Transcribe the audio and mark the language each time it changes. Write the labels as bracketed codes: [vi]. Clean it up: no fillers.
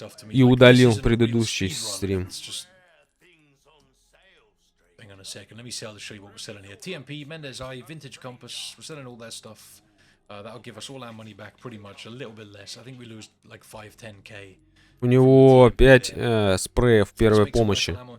[ru] И удалил предыдущий стрим. [en] Hang on a second. Let me show you what we're selling here. TMP, Mendes Eye, Vintage Compass. We're selling all that stuff. That'll give us all our money back pretty much. A little bit less. I think we lose like 5-10k. [ru] У него 5 спреев первой помощи.